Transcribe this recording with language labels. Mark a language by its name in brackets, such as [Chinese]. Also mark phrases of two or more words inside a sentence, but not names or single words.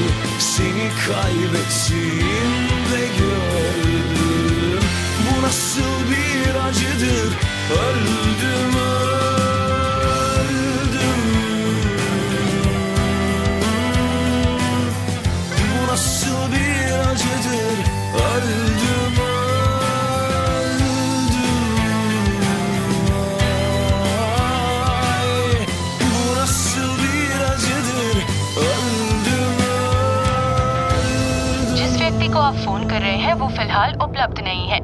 [Turkish] Seni kaybettiğimde gördüm. Bu nasıl bir acıdır, öldüm öldüm. Bu nasıl bir acıdır, öldüm [Hindi] जिस व्यक्ति को आप फोन कर रहे हैं वो फिलहाल उपलब्ध नहीं है।